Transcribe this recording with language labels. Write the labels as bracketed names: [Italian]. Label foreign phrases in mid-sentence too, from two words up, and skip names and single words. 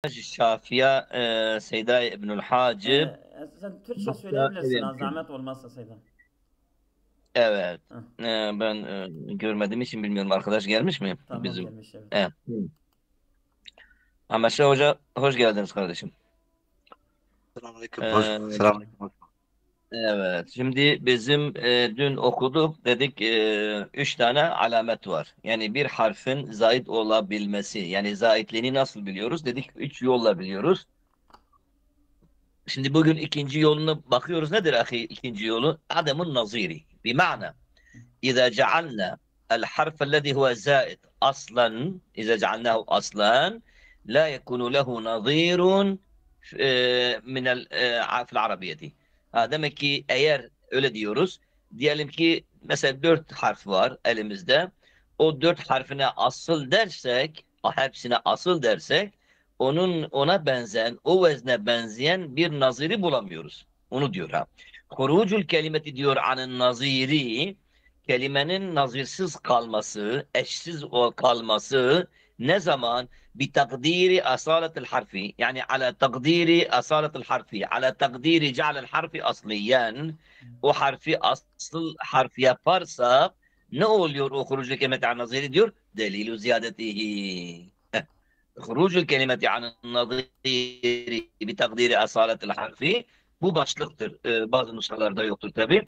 [Arabic] الشافية سيداي ابن الحاجب. [Turkish] Sen Türkçe Hatta söyleyebilirsin ha, evet. zahmet olmazsa Seyda. Evet. Heh, Ben görmediğim için bilmiyorum. Arkadaş gelmiş mi tamam bizim? gelmiş evet. Evet. Ahmet Şah Hoca hoş geldiniz kardeşim. Selamünaleyküm. E, Selamünaleyküm. evet. Şimdi bizim dün okuduk dedik üç tane alamet var. Yani bir harfin zait olabilmesi. Yani zaitliğini nasıl biliyoruz? Dedik üç yolla biliyoruz. Şimdi bugün ikinci yoluna bakıyoruz. Nedir ahi ikinci yolu? Adem'in naziri. [Arabic] Bima'na إذا جعلنا الحرف الذي هو زائد أصلا إذا جعلناه أصلا لا يكون له نظير في العربية. [Turkish] Demek ki eğer öyle diyoruz, diyelim ki mesela dört harf var elimizde. O dört harfine asıl dersek, hepsine asıl dersek, ona benzeyen, o vezne benzeyen bir naziri bulamıyoruz. Onu diyor ha. [Arabic] خروج الكلمة [Turkish] diyor anın naziri, kelimenin nazirsiz kalması, eşsiz kalması ne zaman? [Arabic] بتقدير أصالة الحرف يعني على تقدير أصالة الحرف على تقدير جعل الحرف أصليا [Turkish] o harfi asıl harf yaparsa ne oluyor [Arabic] o خروج الكلمة عن النظير diyor? دليل زيادته. خروج الكلمة عن النظير بتقدير أصالة الحرف [Turkish] bu başlıktır. Bazı nusralarda yoktur tabi.